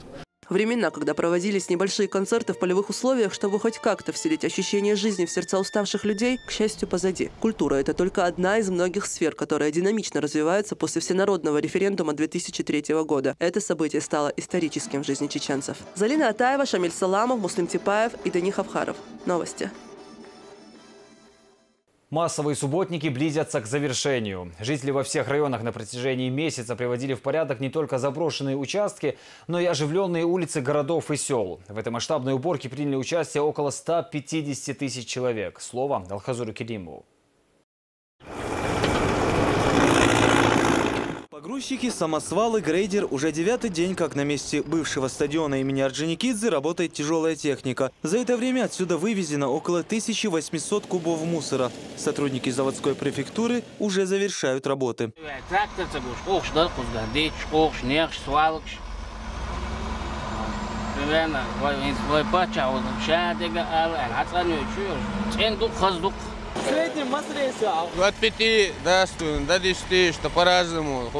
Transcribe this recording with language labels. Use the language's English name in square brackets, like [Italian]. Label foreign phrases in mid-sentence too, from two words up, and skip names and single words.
[Russian] Времена, когда проводились небольшие концерты в полевых условиях, чтобы хоть как-то вселить ощущение жизни в сердца уставших людей, к счастью, позади. Культура – это только одна из многих сфер, которая динамично развивается после всенародного референдума 2003 года. Это событие стало историческим в жизни чеченцев. Залина Атаева, Шамиль Саламов, Муслим Типаев и Дани Хавхаров. Новости. Массовые субботники близятся к завершению. Жители во всех районах на протяжении месяца приводили в порядок не только заброшенные участки, но и оживленные улицы городов и сел. В этой масштабной уборке приняли участие около 150 тысяч человек. Слово Алхазуру Керимову. Погрузчики, самосвалы, грейдер. Уже 9-й день, как на месте бывшего стадиона имени Орджоникидзе работает тяжелая техника. За это время отсюда вывезено около 1800 кубов мусора. Сотрудники заводской префектуры уже завершают работы. В среднем от 5 до 10, что по-разному.